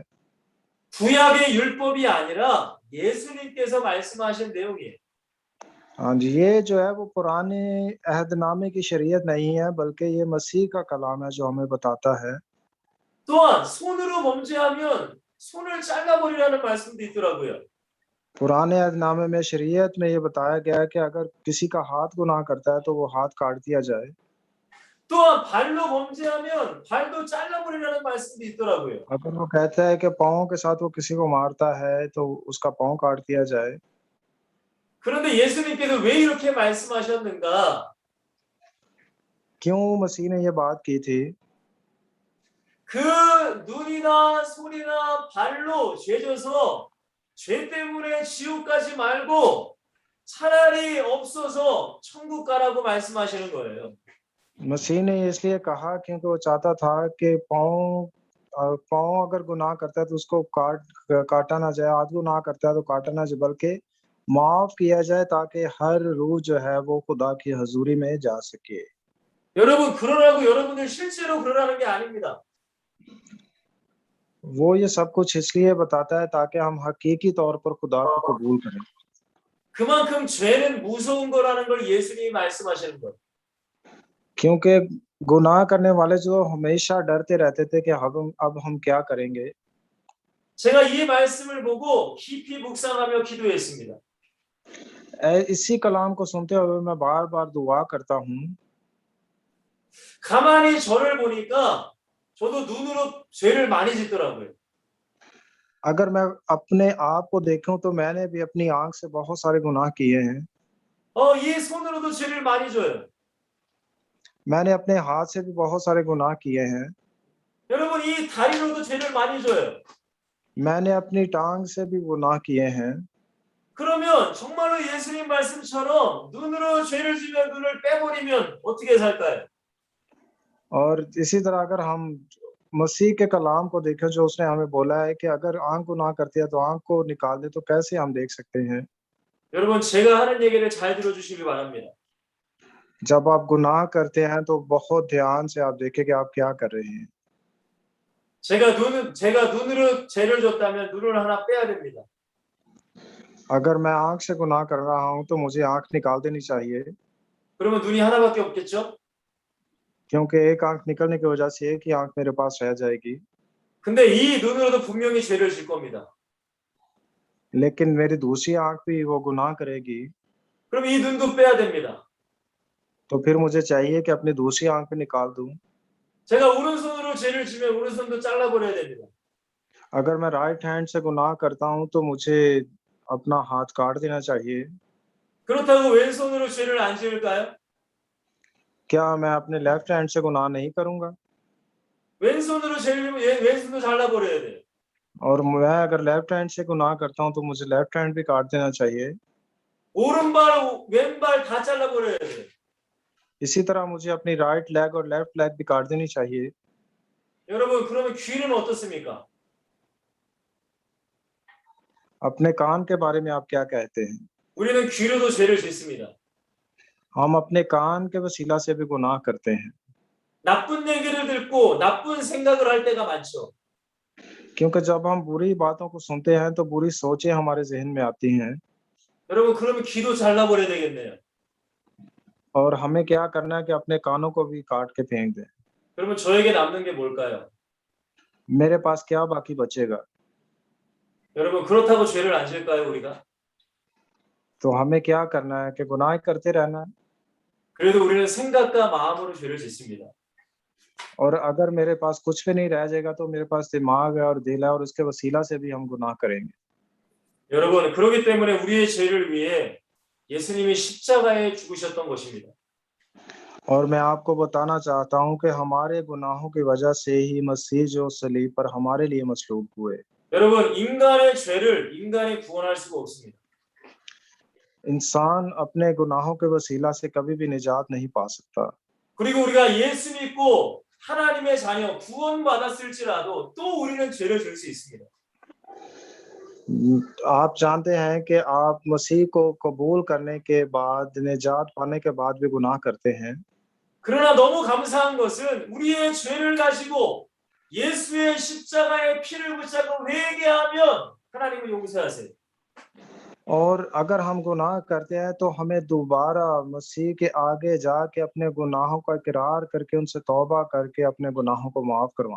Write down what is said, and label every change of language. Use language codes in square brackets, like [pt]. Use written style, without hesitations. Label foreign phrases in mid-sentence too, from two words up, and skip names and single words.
[ko] 구약의 율법이 아니라 예수님께서 말씀하신 내용이에요. [ur] ہاں جی، یہ جو ہے وہ پرانے عہدنامے کی شریعت نہیں ہے، بلکہ یہ مسیح کا کلام ہے جو ہمیں بتاتا ہے. [ko] 또한 손으로 범죄하면 손을 잘라버리라는 말씀도 있더라고요. [ur] پرانے عہدنامے میں شریعت میں یہ بتایا گیا ہے کہ اگر کسی کا ہاتھ گناہ کرتا ہے تو وہ ہاتھ کاٹ دیا جائے. [ko] 또한 발로 범죄하면 발도 잘라버리라는 말씀도 있더라고요. [ur] اگر وہ کہتا ہے کہ پاؤں کے ساتھ وہ کسی کو مارتا ہے تو اس کا پاؤں کاٹ دیا جائے. [ko] 그런데 예수님께서 왜 이렇게 말씀하셨는가? [ur] کیوں مسیح نے یہ بات کی تھی? [ko] 그 눈이나 손이나 발로 죄져서 죄 때문에 지옥 가지 말고 차라리 없어서 천국 가라고 말씀하시는 거예요. [ur] مسیح نے اس لیے کہا کیونکہ وہ چاہتا تھا کہ پاؤں اگر گناہ کرتا ہے تو اس کو کاٹا نہ جائے، ہاتھ گناہ کرتا ہے تو کاٹا نہ جائے، بلکہ معاف کیا جائے تاکہ ہر روح جو ہے وہ خدا کی حضوری میں جا سکے. [ko] 여러분, 그러라고 여러분들 실제로 그러라는 게 아닙니다. [ur] وہ یہ سب کچھ اس لیے بتاتا ہے تاکہ ہم حقیقی طور پر خدا کو قبول کریں. [ko] 그만큼 죄는 무서운 거라는 걸 예수님이 말씀하시는 거예요. [ur] کیونکہ گناہ کرنے والے جو ہمیشہ ڈرتے رہتے تھے کہ اب ہم کیا کریں گے. [ko] 제가 이 말씀을 보고 깊이 묵상하며 기도했습니다. [ur] اسی کلام کو سنتے ہوئے میں بار بار دعا کرتا ہوں. [ko] 가만히 저를 보니까 저도 눈으로 죄를 많이 짓더라고요. [ur] اگر میں اپنے آپ کو دیکھوں تو میں نے بھی اپنی آنکھ سے بہت سارے گناہ کیے ہیں. [ko] 이 손으로도 죄를 많이 져요. [ur] میں نے اپنے ہاتھ سے بھی بہت سارے گناہ کیے ہیں. [ko] 여러분, 이 다리로도 죄를 많이 져요. [ur] میں نے اپنی ٹانگ سے بھی گناہ کیے ہیں. [ko] 그러면 정말로 예수님 말씀처럼 눈으로 죄를 지면 눈을 빼버리면 어떻게 살까요? [ur] اور اسی طرح اگر ہم مسیح کے کلام کو دیکھیں جو اس نے ہمیں بولا ہے کہ اگر آنکھ گناہ کرتی ہے تو آنکھ کو نکال دے، تو کیسے ہم دیکھ سکتے ہیں? [ko] 여러분, 제가 하는 얘기를 잘 들어주시기 바랍니다. [ur] جب آپ گناہ کرتے ہیں تو بہت دھیان سے آپ دیکھیں کہ آپ کیا کر رہے ہیں. [ko] 제가 눈으로 죄를 졌다면 눈을 하나 빼야 됩니다. [ur] اگر میں آنکھ سے گناہ کر رہا ہوں تو مجھے آنکھ نکال دینی چاہیے, [ko] 그러면 눈이 하나밖에 없겠죠? [ur] کیونکہ ایک آنکھ نکلنے کی وجہ سے ایک ہی آنکھ میرے پاس رہ جائے گی. [ko] 근데 이 눈으로도 분명히 죄를 질 겁니다. [ur] لیکن میری دوسری آنکھ بھی وہ گناہ کرے گی, [ko] 그럼 이 눈도 빼야 됩니다. [ur] تو پھر مجھے چاہیے کہ اپنی دوسری آنکھ بھی نکال دوں. [ko] 제가 오른손으로 죄를 지면 오른손도 잘라버려야 됩니다. [ur] اگر میں [en] right hand [ur] سے گناہ کرتا ہوں تو مجھے اپنا ہاتھ کاٹ دینا چاہیے. [ko] 그렇다고 왼손으로 죄를 안 지을까요? [ur] کیا میں اپنے [en] left hand [ur] سے گناہ نہیں کروں گا? [ko] 왼손으로 죄를 지면 왼손도 잘라버려야 돼요. [ur] اور میں اگر [en] left hand [ur] سے گناہ کرتا ہوں تو مجھے [en] left hand [ur] بھی کاٹ دینا چاہیے. [ko] 오른발, 왼발 다 잘라버려야 돼요. [ur] اسی طرح مجھے اپنی [en] right leg [ur] اور [en] left leg [ur] بھی کاٹ دینی چاہیے. [ko] 여러분, 그러면 귀는 어떻습니까? [ur] اپنے کان کے بارے میں آپ کیا کہتے ہیں? [ko] 우리는 귀로도 죄를 짓습니다. [ur] ہم اپنے کان کے وسیلہ سے بھی گناہ کرتے ہیں, [ko] 나쁜 얘기를 듣고 나쁜 생각을 할 때가 많죠. [ur] کیونکہ جب ہم بری باتوں کو سنتے ہیں تو بری سوچیں ہمارے ذہن میں آتی ہیں. [ko] 여러분, 그러면 귀도 잘라버려야 되겠네요. [ur] اور ہمیں کیا کرنا ہے کہ اپنے کانوں کو بھی کاٹ کے پھینک دیں. [ko] 그러면 저에게 남는 게 뭘까요? [ur] میرے پاس کیا باقی بچے گا? [ko] 여러분, 그렇다고 죄를 안 지을까요, 우리가? [ur] تو ہمیں کیا کرنا ہے کہ گناہ کرتے رہنا ہے. [ko] 그래도 우리는 생각과 마음으로 죄를 짓습니다. [ur] اور اگر میرے پاس کچھ بھی نہیں رہ جائے گا تو میرے پاس دماغ ہے اور دل ہے اور اس کے وسیلہ سے بھی ہم گناہ کریں گے. [ko] 여러분, 그렇기 때문에 우리의 죄를 위해 예수님이 십자가에 죽으셨던 것입니다. [ur] اور میں آپ کو بتانا چاہتا ہوں کہ ہمارے گناہوں کی وجہ سے ہی مسیح جو صلیب پر ہمارے لیے مصلوب ہوئے. [ko] 여러분, 인간의 죄를 인간이 구원할 수가 없습니다. [ur] انسان اپنے گناہوں کے وسیلہ سے کبھی بھی نجات نہیں پا سکتا. [ko] 그리고 우리가 예수 믿고 하나님의 자녀 구원받았을지라도 또 우리는 죄를 질 수 있습니다. [ur] آپ جانتے ہیں کہ آپ مسیح کو قبول کرنے کے بعد، نجات پانے کے بعد بھی گناہ کرتے ہیں. [ko] 그러나 너무 감사한 것은 우리의 죄를 가지고 예수의 십자가의 피를 붙잡고 회개하면 하나님은 용서하세요. [ur] اور اگر ہم گناہ کرتے ہیں تو ہمیں دوبارہ مسیح کے آگے جاکے اپنے گناہوں کا اقرار کرکے ان سے توبہ کرکے اپنے گناہوں کو معاف کروانا.